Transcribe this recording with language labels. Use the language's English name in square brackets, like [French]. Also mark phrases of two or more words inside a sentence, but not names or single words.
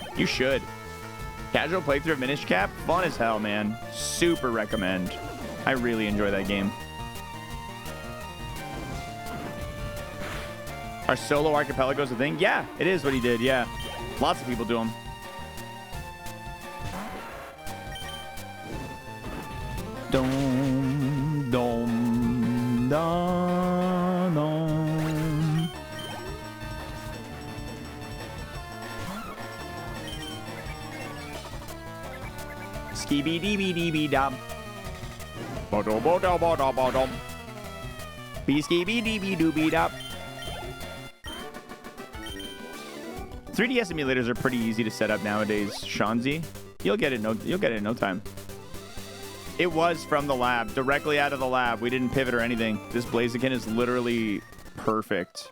[English] You should. Casual playthrough of Minish Cap, fun as hell, man. Super recommend. I really enjoy that game. Are solo archipelagos a thing? Yeah, it is what he did. Yeah, lots of people do them. Dom, dom, da, dom. Skibby dee dee dee dum. Bodom bodom bodom bodom. Be skibby dee dee doo beat up. 3DS emulators are pretty easy to set up nowadays, Shanzi. You'll get it in no time. It was from the lab, directly out of the lab. We didn't pivot or anything. This Blaziken is literally perfect.